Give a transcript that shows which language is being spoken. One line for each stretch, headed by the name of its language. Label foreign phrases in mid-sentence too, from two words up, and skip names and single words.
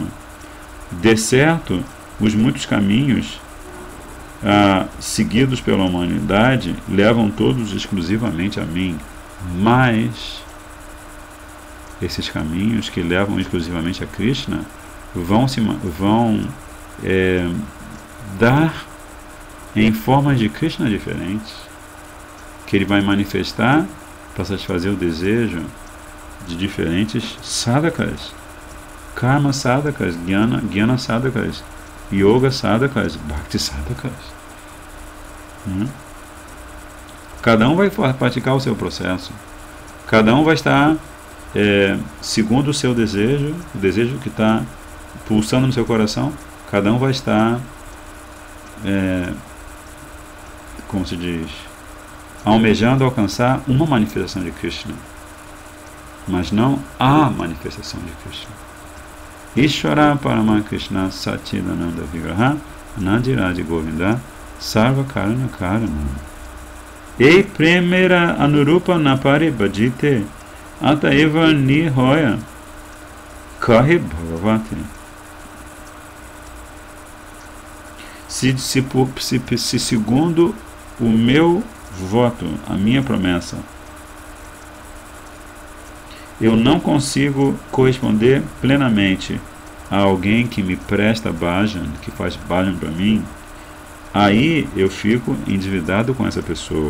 Portuguese: De certo, os muitos caminhos seguidos pela humanidade levam todos exclusivamente a mim, mas esses caminhos que levam exclusivamente a Krishna vão dar em formas de Krishna diferentes, que ele vai manifestar para satisfazer o desejo de diferentes sadhakas, karma sadhakas, jnana sadhakas, yoga sadhakas, bhakti sadhakas. Cada um vai praticar o seu processo, cada um vai estar segundo o seu desejo, o desejo que está pulsando no seu coração. Cada um vai estar como se diz, almejando alcançar uma manifestação de Krishna, mas não a manifestação de Krishna.
Sanskrit: Ishvara Parama Krishna Satchidananda Vigraha Nadiradi Govinda Sarva Karana Karana
Bangla: এ প্রেমের অনুরূপ না পারি ভজিতে অতএব ঋণী হয় কহে ভাগবতে.
Portuguese: Se segundo o meu voto, a minha promessa, eu não consigo corresponder plenamente a alguém que me presta bhajan, que faz bhajan para mim, aí eu fico endividado com essa pessoa.